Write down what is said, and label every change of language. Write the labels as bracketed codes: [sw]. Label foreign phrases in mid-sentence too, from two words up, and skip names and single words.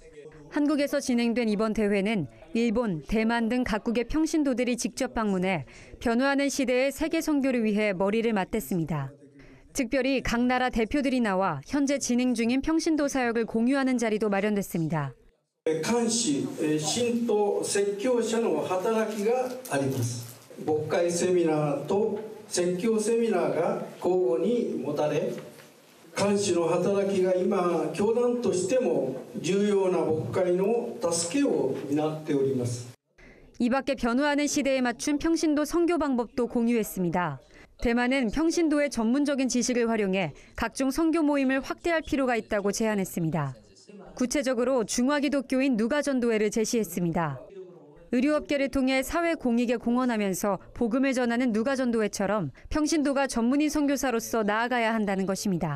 [ko] 한국에서 진행된 이번 대회는 일본, 대만 등 각국의 평신도들이 직접 방문해 변화하는 시대의 세계 선교를 위해 머리를 맞댔습니다. 특별히 각 나라 대표들이 나와 현재 진행 중인 평신도 사역을 공유하는 자리도 마련됐습니다. [ja] 監視、信徒説教者の働きがあります。牧会セミナーと説教セミナーが交互に持たれ、監視の働きが今教団としても重要な牧会の助けを担っております。 [ko] 이 밖에 변화하는 시대에 맞춘 평신도 선교 방법도 공유했습니다. 대만은 평신도의 전문적인 지식을 활용해 각종 선교 모임을 확대할 필요가 있다고 제안했습니다. 구체적으로 중화기독교인 누가전도회를 제시했습니다. 의료업계를 통해 사회 공익에 공헌하면서 복음을 전하는 누가전도회처럼 평신도가 전문인 선교사로서 나아가야 한다는 것입니다.